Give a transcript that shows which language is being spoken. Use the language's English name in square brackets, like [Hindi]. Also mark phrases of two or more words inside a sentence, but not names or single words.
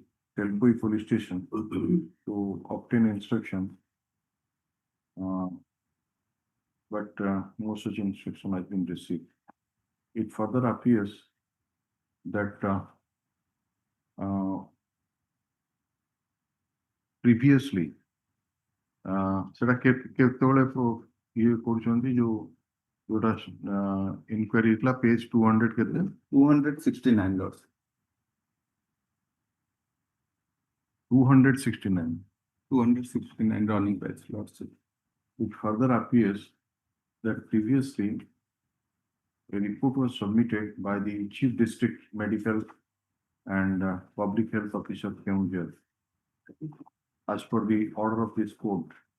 [English] Telkoi police station to obtain instruction. But no such instruction has been received. It further appears that previously [Odia] ସେଟା କେତେବେଳେ ଇଏ କରୁଛନ୍ତି ଯୋଉଟା ଇନକ୍ୱାରି ହେଇଥିଲା ପେଜ 200 କେତେ [English] 269, Lordship. 269. 269 running page, Lordship. It further appears that previously a report was submitted by the Chief District Medical and Public Health Officer Keonjhar as per the order of this court,